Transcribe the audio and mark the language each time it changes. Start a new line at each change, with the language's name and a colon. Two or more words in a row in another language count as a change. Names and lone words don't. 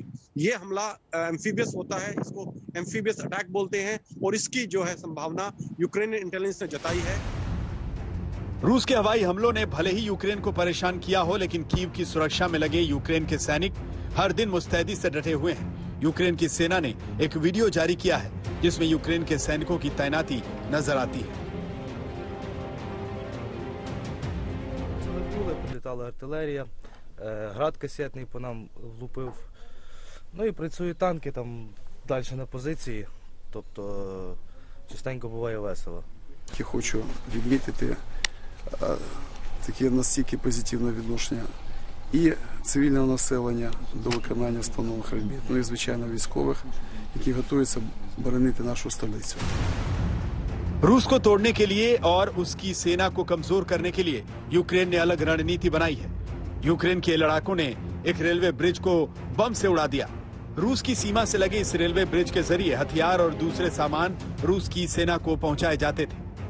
Hindi: ये हमला एम्फीबियस होता है, इसको
English: amphibious attack
Hindi: बोलते हैं, और इसकी जो है संभावना
English: Ukrainian intelligence
Hindi: ने जताई है। रूस के हवाई हमलों ने भले ही यूक्रेन को परेशान किया हो, लेकिन कीव की सुरक्षा में लगे यूक्रेन के सैनिक हर दिन मुस्तैदी से डटे हुए हैं। यूक्रेन की सेना ने एक वीडियो जारी किया है जिसमें यूक्रेन के सैनिकों की तैनाती नजर आती है।
Ukrainian: Прилітала артилерія, град касетний по нам влупив. Ну і працюють танки там далі на позиції, тобто частенько буває весело. Я хочу відмітити таке настільки позитивне відношення і цивільного населення до виконання встановлених робіт, ну і звичайно військових, які готуються боронити нашу столицю.
Hindi: रूस को तोड़ने के लिए और उसकी सेना को कमजोर करने के लिए यूक्रेन ने अलग रणनीति बनाई है। यूक्रेन के लड़ाकों ने एक
English: railway bridge
Hindi: को बम से उड़ा दिया। रूस की सीमा से लगे इस
English: railway bridge
Hindi: के जरिए हथियार और दूसरे सामान रूस की सेना को पहुंचाए जाते थे।